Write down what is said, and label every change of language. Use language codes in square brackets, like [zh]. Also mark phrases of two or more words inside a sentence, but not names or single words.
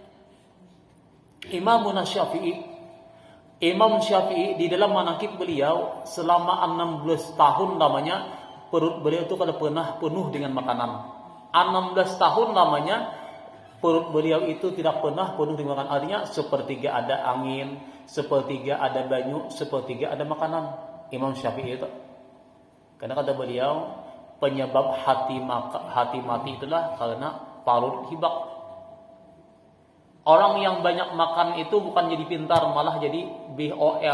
[id] Imam Syafi'i di dalam manaqib beliau selama 16 tahun namanya perut beliau itu kada pernah penuh dengan makanan. 16 tahun namanya perut beliau itu tidak pernah penuh dengan makanan. [bjn] Artinya sepertiga ada angin, sepertiga ada banyu, sepertiga ada makanan. [id] Imam Syafi'i itu. Karena kata beliau penyebab hati mati itulah karena parut hibak. Orang yang banyak makan itu bukan jadi pintar, malah jadi BOL.